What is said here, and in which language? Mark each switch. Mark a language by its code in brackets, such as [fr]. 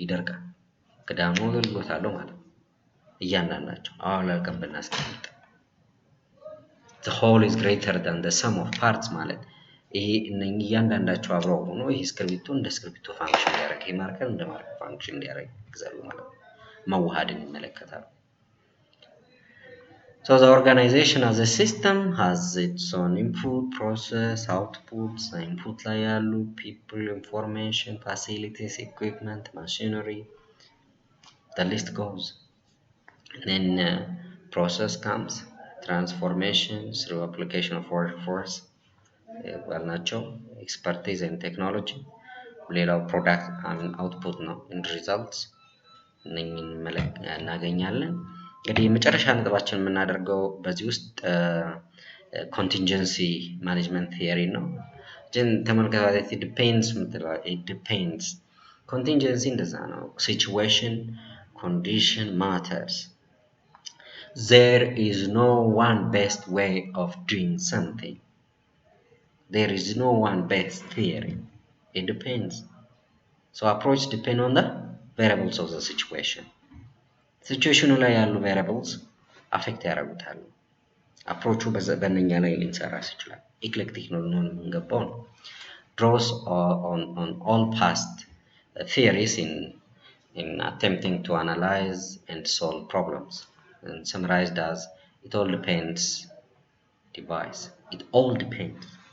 [am] ይደርቃል። ክዳኑ አገልግሎት አለው ማለት ነው። እያንዳንዳቸው አወላልቀን ብናስቀምጥ [en] the whole is greater than the sum of parts [am] ማለት ይሄ እነኚህ እያንዳንዳቸው አብረው ሆኖ ይሄ እስክሪብቶ እንደ እስክሪብቶ ፋንክሽን ሊያደርግ ይሄ ማርከር እንደ ማርከር ፋንክሽን ሊያደርግ ይግዛሉ ማለት ነው። መዋሃድን ይመለከታሉ። [en] So the organization as a system has its own input, process, outputs. Input [am] ላይ ያሉ [en] people, information, facilities, equipment, machinery, the list goes. And then process comes, transformation through application of workforce, ናቸው expertise and technology። ሌላው product and output ነው end results። [am] እነኝን እናገኛለን። እንግዲህ የመጨረሻ ነጥባችን የምናደርገው በዚህ ውስጥ ኮንቲንጀንሲ ማኔጅመንት ቲዮሪ ነው። ግን ተመልከቱ ዲፔንድስ ምትለው ዲፔንድስ ኮንቲንጀንሲ እንደዛ ነው። ሲቹዌሽን ኮንዲሽን ማተርስ [en] there is no one best way of doing something. There is no one best theory. It depends. So approach depend on the variables of the situation. [am] ሲቹዌሽኑ ላይ ያሉ ቬሪያብልስ አፌክት ያደርጉታል። አፕሮቹ በእነኛ ላይ ሊንሰራ ይችላል። ኤክሌክቲክ ነው ልንሆን የምንገባው ነው። [en] draws on all past theories in attempting to analyze and solve problems, and summarized as it all depends device. It all depends.